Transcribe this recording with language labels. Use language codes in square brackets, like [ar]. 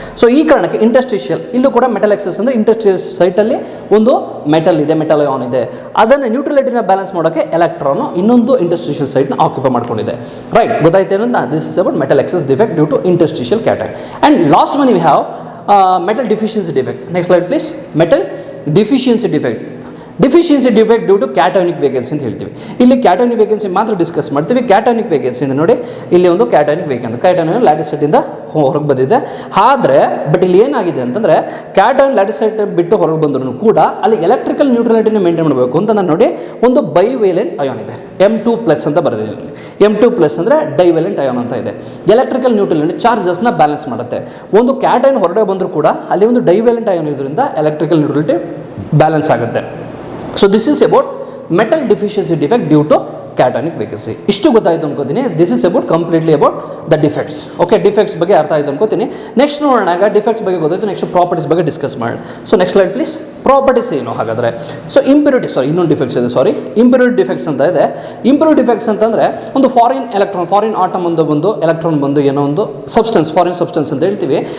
[kn] So ಈ ಕಾರಣಕ್ಕೆ interstitial, ಇಲ್ಲೂ ಕೂಡ ಮೆಟಲ್ ಎಕ್ಸಸ್ ಅಂದರೆ ಇಂಟರ್ಸ್ಟಿಷಿಯಲ್ ಸೈಟಲ್ಲಿ ಒಂದು ಮೆಟಲ್ ಇದೆ, ಮೆಟಲ್ ಅಯಾನ್ ಇದೆ, ಅದನ್ನು ನ್ಯೂಟ್ರಲಿಟಿನ ಬ್ಯಾಲೆನ್ಸ್ ಮಾಡೋಕ್ಕೆ ಎಲೆಕ್ಟ್ರಾನು ಇನ್ನೊಂದು ಇಂಟರ್ಸ್ಟಿಷಿಯಲ್ ಸೈಟ್ನ ಆಕ್ಯುಪೈ ಮಾಡ್ಕೊಂಡಿದೆ. ರೈಟ್, ಗೊತ್ತಾಯ್ತೇನು ಅಂತ? [en] This is about metal excess defect due to interstitial cation. And last one we have metal deficiency defect. Next slide please. Metal deficiency defect. Deficiency defect due to cationic vacancy [kn] ಅಂತ ಹೇಳ್ತೀವಿ. ಇಲ್ಲಿ ಕ್ಯಾಟೋನಿಕ್ vacancy ಮಾತ್ರ discuss ಮಾಡ್ತೀವಿ. ಕ್ಯಾಟೋನಿಕ್ vacancy ನೋಡಿ, ಇಲ್ಲಿ ಒಂದು ಕ್ಯಾಟೋನಿಕ್ vacancy, ಕ್ಯಾಟೋನಿಕ್ ಲ್ಯಾಟಿಸೈಟಿಂದ ಹೊರಗೆ ಬಂದಿದೆ. ಆದರೆ ಬಟ್ ಇಲ್ಲಿ ಏನಾಗಿದೆ ಅಂತಂದರೆ ಕ್ಯಾಟೋನ್ ಲ್ಯಾಟಿಸೈಟ್ ಬಿಟ್ಟು ಹೊರಗೆ ಬಂದರೂ ಕೂಡ ಅಲ್ಲಿ ಎಲೆಕ್ಟ್ರಿಕಲ್ ನ್ಯೂಟ್ರಲಿಟಿನ ಮೇಂಟೈನ್ ಮಾಡಬೇಕು ಅಂತ ನಾನು ನೋಡಿ ಒಂದು ಬೈವೇಲೆಂಟ್ ಅಯಾನ್ ಇದೆ, M2+ ಅಂತ ಬರೆದಿದ್ದೀನಿ. M2+ ಅಂದರೆ ಡೈವೇಲೆಂಟ್ ಅಯಾನ್ ಅಂತ ಇದೆ. ಎಲೆಕ್ಟ್ರಿಕಲ್ ನ್ಯೂಟ್ರಲಿಟಿ ಚಾರ್ಜಸ್ನ ಬ್ಯಾಲೆನ್ಸ್ ಮಾಡುತ್ತೆ. ಒಂದು ಕ್ಯಾಟೋನ್ ಹೊರಗಡೆ ಬಂದರೂ ಕೂಡ ಅಲ್ಲಿ ಒಂದು ಡೈವೇಲೆಂಟ್ ಅಯಾನ್ ಇರೋದ್ರಿಂದ ಎಲೆಕ್ಟ್ರಿಕಲ್ ನ್ಯೂಟ್ರಲಿಟಿ ಬ್ಯಾಲೆನ್ಸ್ ಆಗುತ್ತೆ. [en] So this is about metal deficiency defect due to cationic vacancy. [kn] ಇಷ್ಟು ಗೊತ್ತಾಯಿತು ಅನ್ಕೋತೀನಿ. [en] This is about completely about the defects. Okay, [kn] defects ಬಗ್ಗೆ ಅರ್ಥ ಆಯಿತು ಅನ್ಕೋತೀನಿ. ನೆಕ್ಸ್ಟ್ ನೋಡೋಣ, ಡಿಫೆಕ್ಟ್ಸ್ ಬಗ್ಗೆ ಗೊತ್ತಾಯಿತು, ನೆಕ್ಸ್ಟ್ ಪ್ರಾಪರ್ಟೀಸ್ ಬಗ್ಗೆ ಡಿಸ್ಕಸ್ ಮಾಡಿ. [en] So next slide please. [kn] Properties ಏನು ಹಾಗಾದರೆ? ಸೊ ಇಂಪ್ಯೂರಿಟಿ, ಇನ್ನೊಂದು ಡಿಫೆಕ್ಟ್ಸ್ ಇದೆ, ಇಂಪ್ಯೂರಿಟಿ ಡಿಫೆಕ್ಟ್ಸ್ ಅಂತ ಇದೆ. ಇಂಪ್ಯೂರಿಟಿ ಡಿಫೆಕ್ಟ್ಸ್ ಅಂತಂದರೆ ಒಂದು ಫಾರಿನ್ ಎಲೆಕ್ಟ್ರಾನ್, ಫಾರಿನ್ ಆಟಮ್ ಬಂದು ಎಲೆಕ್ಟ್ರಾನ್ ಬಂದು ಏನೋ ಒಂದು ಸಬ್ಸ್ಟೆನ್ಸ್, ಫಾರಿನ್ ಸಬ್ಸ್ಟೆನ್ಸ್ ಅಂತ ಹೇಳ್ತೀವಿ.